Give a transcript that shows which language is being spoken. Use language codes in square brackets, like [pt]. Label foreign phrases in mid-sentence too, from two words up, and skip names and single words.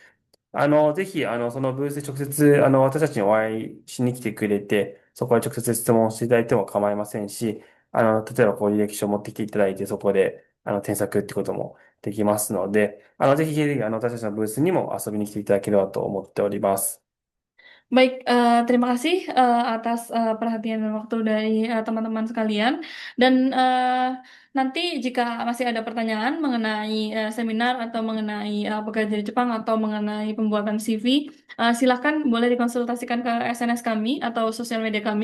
[ja] ぜひ、そのブースで直接、私たちにお会いしに来てくれて、そこで直接質問していただいても構いませんし、例えば、履歴書を持ってきていただいて、そこで、添削ってこともできますので、ぜひ、ぜひ、私たちのブースにも遊びに来ていただければと思っております。 [id] Baik, terima kasih atas perhatian dan waktu dari teman-teman sekalian. Dan nanti jika masih ada pertanyaan mengenai seminar atau mengenai bekerja di Jepang atau mengenai pembuatan CV, silakan boleh dikonsultasikan ke SNS kami atau sosial media kami.